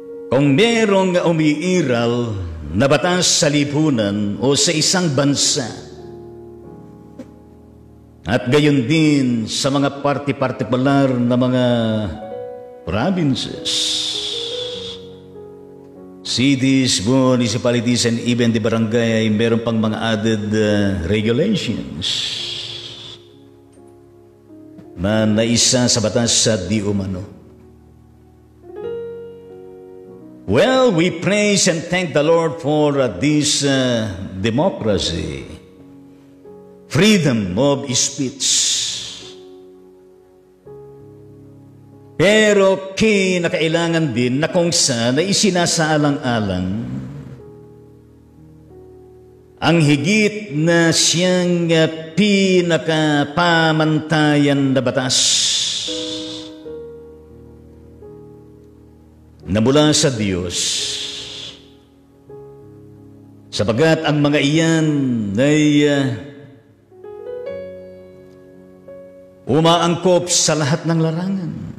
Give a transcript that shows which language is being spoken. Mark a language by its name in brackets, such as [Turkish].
[Filipino] Kung merong umiiral na batas sa lipunan o sa isang bansa, at gayon din sa mga partikular na mga [English] provinces, cities, municipalities, and even the [Filipino] barangay, ay meron pang mga added regulations na naisa sa batas sa di umano. [English] Well, we praise and thank the Lord for this democracy, freedom of speech. [Filipino] Pero kinakailangan din na kung saan ay isinasaalang-alang ang higit na siyang pinakapamantayan na batas na mula sa Diyos, sapagat ang mga iyan ay umaangkop sa lahat ng larangan.